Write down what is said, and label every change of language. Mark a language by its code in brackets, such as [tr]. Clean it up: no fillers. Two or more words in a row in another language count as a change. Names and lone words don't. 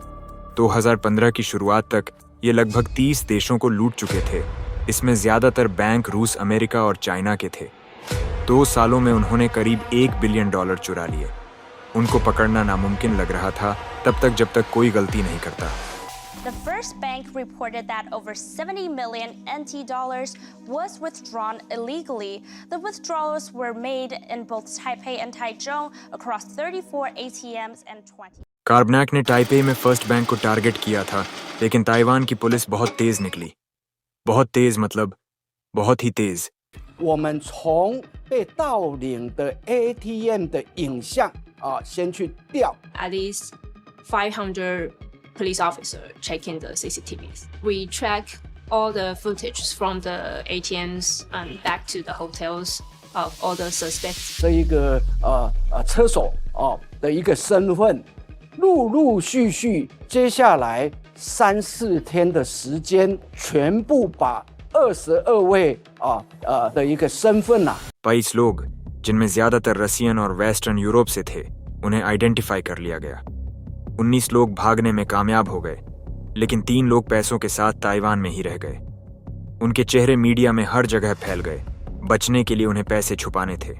[hi] 2015 की शुरुआत तक ये लगभग 30 देशों को लूट चुके थे। इसमें ज्यादातर बैंक रूस, अमेरिका और चाइना के थे। 2 सालों में उन्होंने करीब $1 बिलियन चुरा लिए। उनको पकड़ना नामुमकिन लग रहा था तब तक जब तक कोई गलती नहीं करता। [en] The first bank reported that over 70 million NT dollars was withdrawn illegally. The withdrawals were made in both Taipei and Taichung across 34 ATMs and 20. [hi] कार्बनैक ने टाइपेई में फर्स्ट बैंक को टारगेट किया था, लेकिन ताइवान की पुलिस बहुत तेज निकली। बहुत तेज मतलब बहुत ही तेज। [zh] 我们从被盗领的 ATM 的影像先去调。 [en] At least 500 police officers checking the CCTVs. We track all the footage from the ATMs and back to the hotels of all the suspects. [zh] 这一个车手的一个身份，陆陆续续，接下来3-4天的时间，全部把22位的一个身份 [hi] 22 लोग जिनमें ज्यादातर रसियन और वेस्टर्न यूरोप से थे उन्हें आइडेंटिफाई कर लिया गया। 19 लोग भागने में कामयाब हो गए, लेकिन 3 लोग पैसों के साथ ताइवान में ही रह गए। उनके चेहरे मीडिया में हर जगह फैल गए। बचने के लिए उन्हें पैसे छुपाने थे।